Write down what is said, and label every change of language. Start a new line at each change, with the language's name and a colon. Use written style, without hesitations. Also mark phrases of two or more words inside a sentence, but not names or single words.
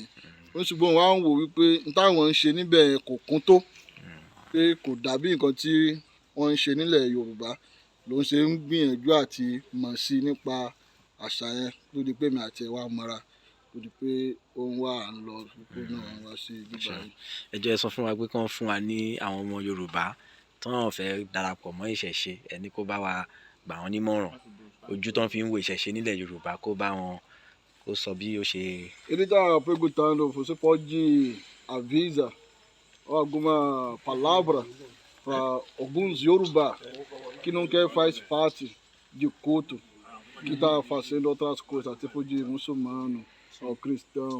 Yoruba: Ó ṣùgbọ́n wọ́n á ń wò wípé n táwọn ń ṣe níbẹ̀ yẹn kò kún tó, pé kò dàbí nǹkan tí wọ́n ń ṣe nílẹ̀ Yorùbá, ló ń ṣe ń gbìyànjú àti mọ̀ sí nípa àṣà yẹn ló di pé mi àti ẹ̀ wá mọ́ra ló di pé ó ń wá à ń lọ pé náà ń wá sí bíbá yìí. ẹ jẹ́ sọ fún wa pé kán fún wa ní àwọn ọmọ Yorùbá tí wọ́n fẹ́ darapọ̀ mọ́ ìṣẹ̀ṣe, ẹni kó bá wa gbà wọ́n nímọ̀ràn, ojú tán fi ń wo ìṣẹ̀ṣe nílẹ̀ Yorùbá kó bá wọn kó sọ bí ó ṣe.
Portuguese: Ele está perguntando, você pode avisar alguma palavra para alguns Yorubá que não quer faz parte de culto, que está fazendo outras coisas, tipo de muçulmano ou cristão.